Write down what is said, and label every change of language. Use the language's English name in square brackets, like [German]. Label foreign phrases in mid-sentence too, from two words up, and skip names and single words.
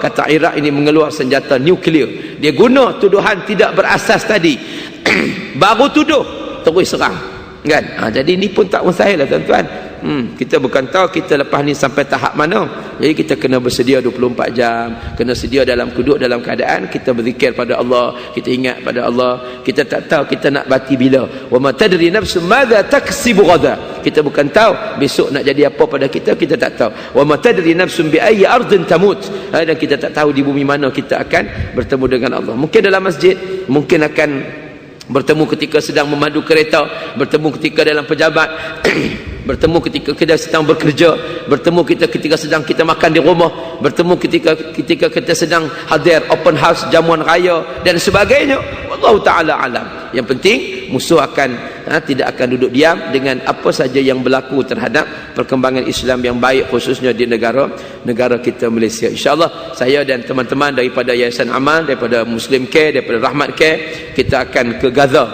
[Malay] Kata Iraq ini mengeluar senjata nuklear. Dia guna tuduhan tidak berasas tadi baru tuduh, terus serang, kan? Jadi ni pun tak mustahil lah tuan-tuan. Kita bukan tahu kita lepas ni sampai tahap mana. Jadi kita kena bersedia 24 jam, kena sedia duduk dalam keadaan kita berzikir pada Allah, kita ingat pada Allah. Kita tak tahu kita nak mati bila. [Arabic] وَمَا تَدْرِي نَفْسٌ مَاذَا تَكْسِبُ غَدًا. [Malay] Kita bukan tahu besok nak jadi apa pada kita tak tahu. [Arabic] وَمَا تَدْرِي نَفْسٌ بِأَيِّ أَرْضٍ تَمُوتُ. [Malay] Dan kita tak tahu di bumi mana kita akan bertemu dengan Allah. Mungkin dalam masjid, mungkin akan bertemu ketika sedang memandu kereta, bertemu ketika dalam pejabat, bertemu ketika kita sedang bekerja, bertemu kita ketika sedang kita makan di rumah, bertemu ketika kita sedang hadir [English] open house, [Malay] jamuan raya dan sebagainya. [Arabic] وَاللهُ تَعَالَى أَعْلَم. [Malay] Yang penting musuh tidak akan duduk diam dengan apa saja yang berlaku terhadap perkembangan Islam yang baik, khususnya di negara kita Malaysia. InsyaAllah saya dan teman-teman daripada Yayasan Amal, daripada Muslim Care, daripada Rahmat Care, kita akan ke Gaza.